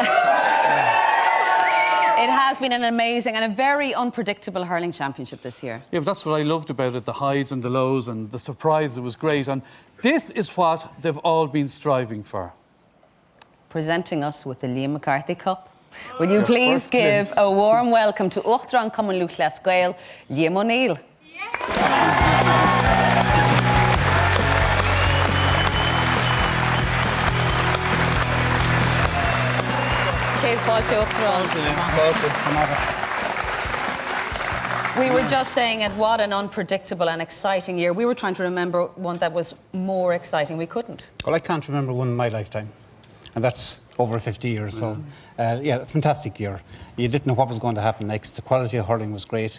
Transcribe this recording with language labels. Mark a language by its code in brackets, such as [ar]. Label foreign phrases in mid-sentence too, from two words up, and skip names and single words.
[en] It has been an amazing and a very unpredictable hurling championship this year. Yeah, but that's what I loved about it, the highs and the lows and the surprise. It was great. And this is what they've all been striving for. Presenting us with the Liam McCarthy Cup. Will you Your please first give glimpse. a warm welcome to Uachtaráin Cumann Luachlas Gael, Liam O'Neill. [ga] Céad fáilte Uachtaráin. [en] We were just saying it, what an unpredictable and exciting year. We were trying to remember one that was more exciting. We couldn't. Well, I can't remember one in my lifetime, and that's over 50 years. So, yeah, fantastic year. You didn't know what was going to happen next. The quality of hurling was great.